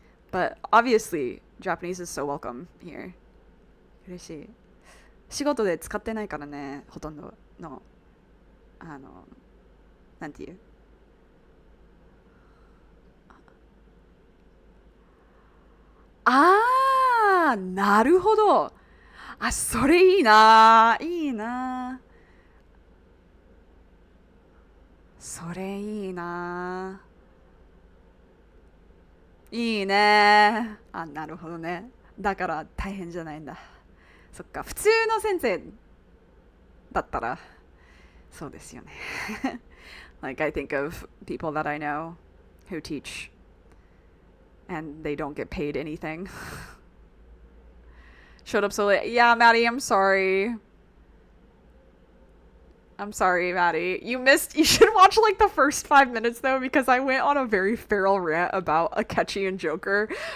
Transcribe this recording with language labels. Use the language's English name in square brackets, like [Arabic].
[English] But obviously, Japanese is so welcome here. [Japanese] 嬉しい。仕事で使ってないからね、ほとんどのなんていう。あー、なるほど。あ、それいいな。いいな。それいいな。いいね。あ、なるほどね。だから大変じゃないんだ。そっか、普通の先生だったらそうですよね。 [English] Like I think of people that I know who teach and they don't get paid anything. Showed up so late. Yeah, Maddie, I'm sorry. I'm sorry, Maddie. You should watch like the first 5 minutes though, because I went on a very feral rant about Akechi and Joker.